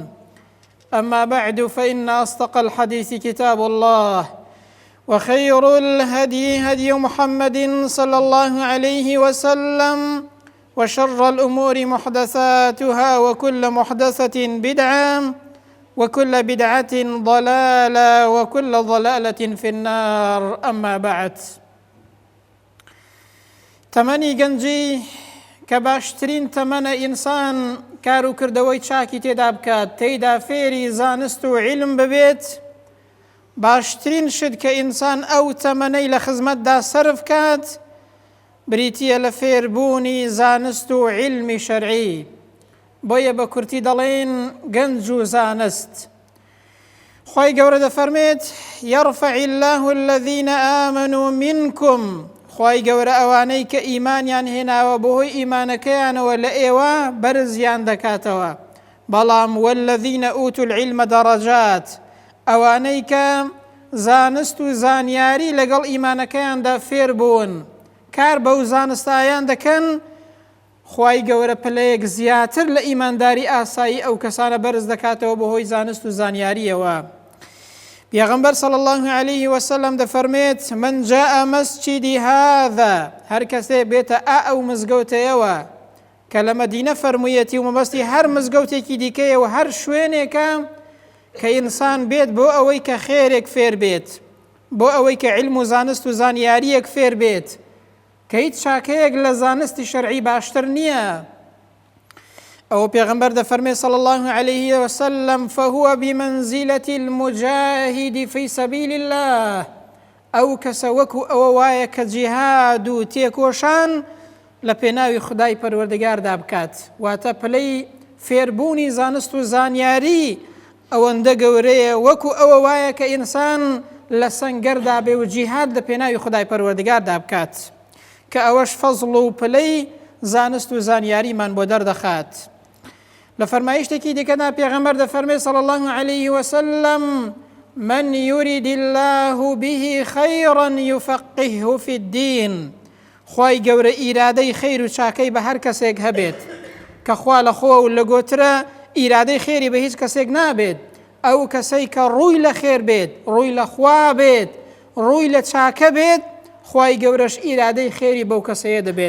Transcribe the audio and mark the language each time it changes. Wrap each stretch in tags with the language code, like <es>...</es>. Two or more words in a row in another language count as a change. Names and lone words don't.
<ar>أما بعد، فإن أصدق الحديث كتاب الله، وخير الهدي هدي محمد صلى الله عليه وسلم، وشر الأمور محدثاتها، وكل محدثة بدعة، وكل بدعة ضلالة، وكل ضلالة في النار. أما بعد،</ar> <ckb>تەمەنی گەنجی کە باشترین تەمەنە ئینسان کار و کردەوەی چاکی تێدا بکات، تێیدا فێری زانست و عیلم ببێت، باشترین شت کە ئینسان ئەو تەمەنەی لە خزمەتدا سەرف کات بریتیە لە فێربوونی زانست و عیلمی شەرعی. بۆیە بە کورتی دەڵێن گەنج و زانست. خۆی گەورە دەفەرمێت:</ckb> <ar>یەرفع الله الذین آمنوا منکم.</ar> <ckb>خۆی گەورە ئەوانەی کە ئیمانیان هێناوە بەهۆی ئیمانەکەیانەوە لە ئێوە بەرزیان دەکاتەوە، بەڵام</ckb> <ar>والذین ئوتوا العلم دەڕەجات،</ar> <ckb>ئەوانەی کە زانست و زانیاری لەگەڵ ئیمانەکەیاندا فێر بوون، کار بەو زانستایان دەکەن، خی گەورە پلەیەک زیاتر لە ئیمانداری ئاسایی ئەو کەسانە بەرز دەکاتەوە بەهۆی زانست و زانیاریەوە. پێغەمبەر</ckb> <ar>صلی الله عليه وسلم</ar> <ckb>دەفەرمێت:</ckb> <ar>من جاء مسجدی هذا،</ar> <ckb>هەر کەسێ بێتە ئەو مزگەوتەیەوە کە لە مەدینە فەرموویەتی و مەبەستی هەر مزگەوتێکی دیکەیەوە، هەر شوێنێکە کە ئینسان بێت بۆ ئەوەی کە خێرێک فێر بێت، بۆ ئەوەی کە عیلم و زانست و زانیاریەک فێر بێت، کە هیچ چاکەیەک لە زانستی شەرعی باشتر نییە. ئەو پێغەمبەر دەفەرمێت</ckb> <ar>صلی الله عليه وسلم: فهو بمنزلة المجاهد في سبيل الله.</ar> <ckb>ئەو کەسە وەکو ئەوە وایە کە جیهاد و تێکۆشان لە پێناوی خودای پەروەردگاردا بکات. واتە پلەی فێربوونی زانست و زانیاری ئەوەندە گەورەیە وەکو ئەوە وایە کە ئینسان لە سەنگەردا بێ و جیهاد لە پێناوی خودای پەروەردگاردا بکات، کە ئەوەش فەزڵ و پلەی زانست و زانیاریمان بۆ دەردەخات. لە فەرمایشتێکی دیکەدا پێغەمبەر دەفەرمێت</ckb> <ar>صلی الله عليه وسلم: من يريد الله به خيرا يفقهه في الدين.</ar> <ckb>خوای گەورە ئیرادەی خێر و چاکەی بە هەر کەسێک هەبێت، کە خوا لە خۆ و لە گۆترە ئیرادەی خێری بە هیچ کەسێک نابێت. ئەو کەسەی کە ڕووی لە خێر بێت، ڕووی لە خوا بێت، ڕووی لە چاکە بێت، خوای گەورەش ئیرادەی خێری بەو کەسەیە دەبێت.</ckb>